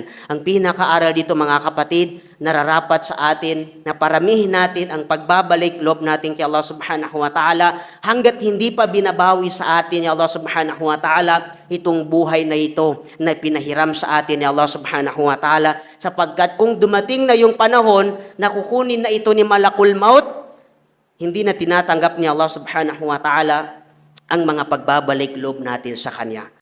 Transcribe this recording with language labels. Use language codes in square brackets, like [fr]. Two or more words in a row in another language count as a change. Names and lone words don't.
[tl] Ang pinakaaral dito mga kapatid, nararapat sa atin na paramihin natin ang pagbabalik loob natin kay Allah [ar] سبحانه وتعالى [tl] hanggat hindi pa binabawi sa atin ni Allah [ar] سبحانه وتعالى [tl] itong buhay na ito na pinahiram sa atin ni Allah [ar] سبحانه وتعالى, [tl] sapagkat kung dumating na yung panahon na kukunin na ito ni [ar] ملك الموت, [tl] hindi na tinatanggap ni Allah [ar] سبحانه وتعالى [tl] ang mga pagbabalik loob natin sa Kanya.